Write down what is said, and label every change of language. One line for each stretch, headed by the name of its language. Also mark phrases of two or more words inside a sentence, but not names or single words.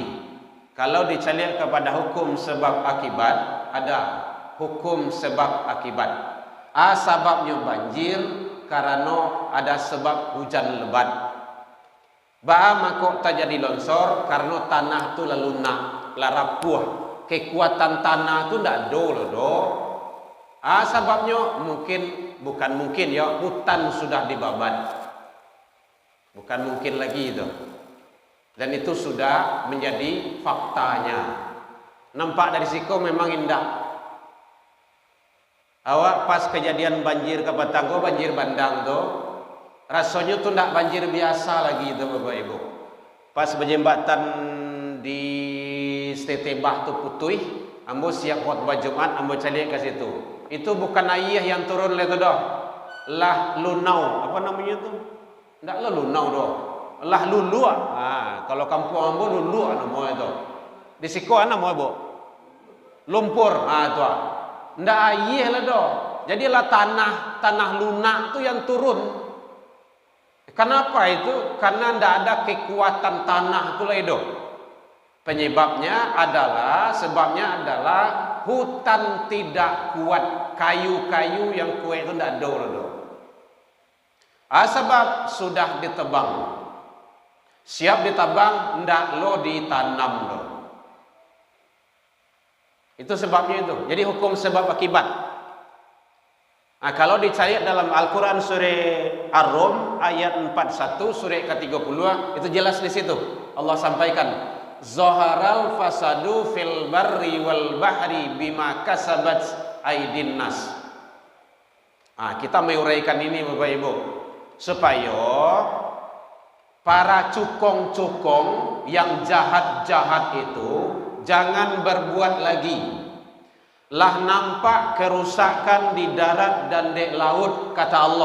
Indonesian: Kalau dicalik kepada hukum sebab akibat, ada hukum sebab akibat. Sebabnya banjir karena ada sebab hujan lebat.
Minangkabau: Makok terjadi longsor karena tanah tu lunak, rapuh. Kekuatan tanah tu ndak do.
Indonesian: Sebabnya bukan mungkin ya, hutan sudah dibabat. Bukan mungkin lagi itu. Dan itu sudah menjadi faktanya.
Minangkabau: Nampak dari siku memang indah. Awak pas kejadian banjir ke Batanggo, banjir bandang tu, rasanya tu
Indonesian: tidak banjir biasa lagi
Minangkabau: itu Bapak Ibu. Pas berjembatan di Stetebah tu Putui, ambo siap khutbah Jumat, ambo calik ke situ.
Indonesian: Itu bukan air yang turun le tu dah.
Minangkabau: Lah lunau, apa namanya tu? Tidak lah lunau doh. Lah lulua. Kalau kampung ambo lulua namanya itu. Di siko namanya bu. Lumpur. Itu. Ndak air lah doh. Jadi lah tanah lunak tu yang turun.
Indonesian: Kenapa itu?
Minangkabau: Karena ndak ada kekuatan tanah tu lah itu.
Indonesian: Sebabnya adalah hutan tidak kuat, kayu-kayu yang kuat itu ndak ada lah doh. Sebab sudah ditebang.
Minangkabau: Siap ditabang, ndak lo ditanam lo.
Indonesian: Itu sebabnya itu. Jadi hukum sebab akibat. Kalau dicari dalam Al-Quran surah Ar-Rum ayat 41 surah ke-30 itu jelas di situ. Allah sampaikan,
Arabic: ظهر الفساد في البر والبحر بما كسبت أيدي الناس.
Indonesian: Kita menguraikan ini Bapak Ibu supaya para cukong-cukong yang jahat-jahat itu jangan berbuat lagi. Lah nampak kerusakan di darat dan di laut, kata Allah.